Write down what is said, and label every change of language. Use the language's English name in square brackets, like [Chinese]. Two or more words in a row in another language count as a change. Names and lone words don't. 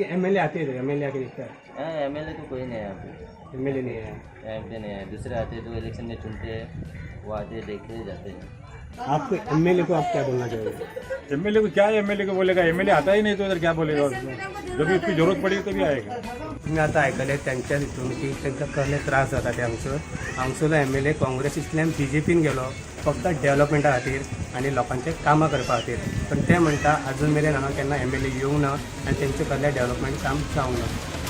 [Hindi] ये MLA आते हैं, MLA आके देखता है? हाँ MLA तो कोई नहीं है यहाँ पे. MLA नहीं है यहाँ पे नहीं है. दूसरे आते हैं तो इलेक्शन में चुनते हैं, वो आते हैं, देखते जाते हैं. आपको MLA को आप क्या बोलना चाहोगे? MLA को क्या है, MLA को बोलेगा, MLA आता ही नहीं तो उधर क्या बोलेगा उसको. जब भी उसकी जरूरत पडेगी तभी आएगा. [Konkani] तुम्ही आता ऐकले त्यांच्या हितून की तांकां कसले त्रास जाता ते हांगसरलो MLA काँग्रेसींतल्यान BJPन गेलो फक्त डेव्हलपमेंटा खातीर आनी लोकांचे कामां करपा खातीर. पण ते म्हणटा अजून मेरेन हांगा केन्ना MLA येवंक ना आनी तेंचे कसलें डेव्हलपमेंट काम जावंक ना.